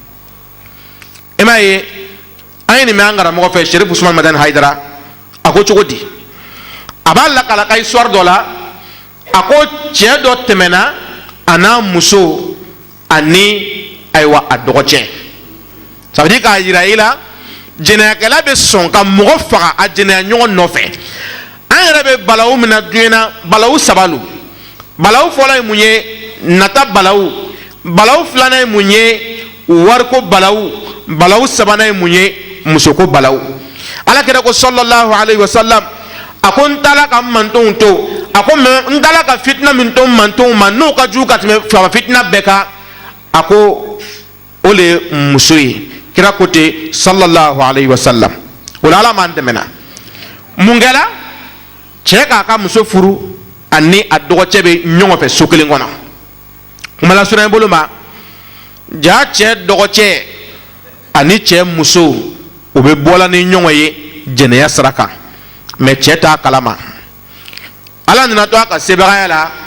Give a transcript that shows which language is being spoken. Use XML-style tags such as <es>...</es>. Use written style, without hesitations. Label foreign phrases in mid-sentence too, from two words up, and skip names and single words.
<bm>i m'a ye an ye nin mɛn an karamɔgɔ fɛ sherif usman madani hayidara a ko cogo di a b'a lakala ka histoire dɔ la a ko cɛ dɔ tɛmɛna a n'a muso ani ayiwa a dɔgɔcɛ</bm> <fr>ça veut dire</fr> <bm>k'a yira i la jɛnɛyakɛla bɛ sɔn ka mɔgɔ faga a jɛnɛya ɲɔgɔn nɔfɛ an yɛrɛ bɛ balawu min na diɲɛ na balawu saba lo balawu fɔlɔ ye mun ye nata balawu balawu filanan ye mun ye wariko balawu balawu sabanan ye mun ye musoko balawu ala kira ko</bm> <ar>صلى الله عليه وسلم</ar> <bm>a ko n taala ka n mantonw to a ko mɛ n taala ka fitina min to n mantonw ma n'o ka jugu ka tɛmɛ fama fitina bɛɛ kan a ko o le ye muso ye kira ko ten</bm> <ar>صلى الله عليه وسلم</ar> <bm>o la ala m'an dɛmɛ na mun kɛra cɛ k'a ka muso furu ani a dɔgɔcɛ bɛ ɲɔgɔn fɛ so kelen kɔnɔ kuma la sunan i bolo ma jaa cɛ dɔgɔcɛ ani cɛ muso o bɛ bɔla ni ɲɔgɔn ye jɛnɛya sira kan mɛ cɛ t'a kalama ala nana to a ka sebagaya la</bm>